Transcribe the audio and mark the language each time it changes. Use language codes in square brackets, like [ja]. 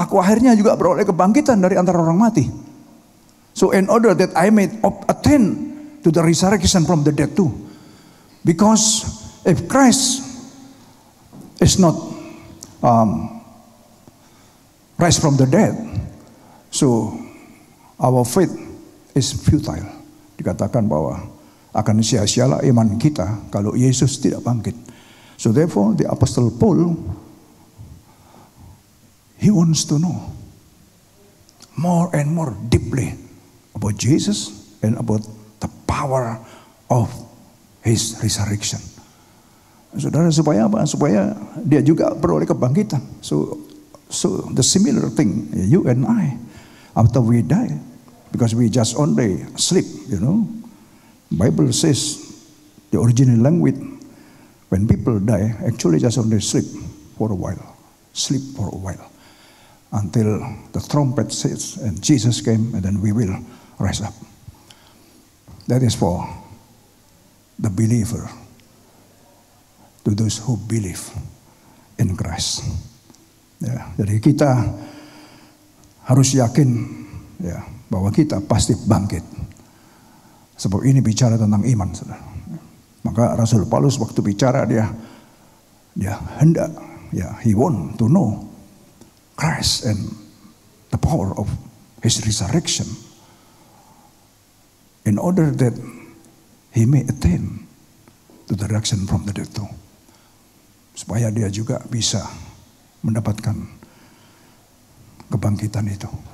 [id] Aku akhirnya juga beroleh kebangkitan dari antara orang mati. [en] So in order that I may attain to the resurrection from the dead too. Because if Christ is not rise from the dead, so our faith is futile. [id] Dikatakan bahwa akan sia-sialah iman kita kalau Yesus tidak bangkit. [en] So therefore the Apostle Paul, he wants to know more and more deeply about Jesus and about the power of His resurrection. [id] Saudara, supaya apa? Supaya dia juga beroleh kebangkitan. [en] So the similar thing, you and I, after we die, because we just only sleep, you know. Bible says the original language, when people die, actually just only sleep for a while. Sleep for a while. Until the trumpet says, and Jesus came, and then we will rise up. That is for the believer, to those who believe in Christ. [id] Ya, jadi kita harus yakin ya bahwa kita pasti bangkit. Sebab ini bicara tentang iman, saudara. Maka Rasul Paulus waktu bicara dia hendak, [en] ya, he want to know Christ and the power of His resurrection, in order that he may attain to the resurrection from the dead too. [id] Supaya dia juga bisa mendapatkan kebangkitan itu.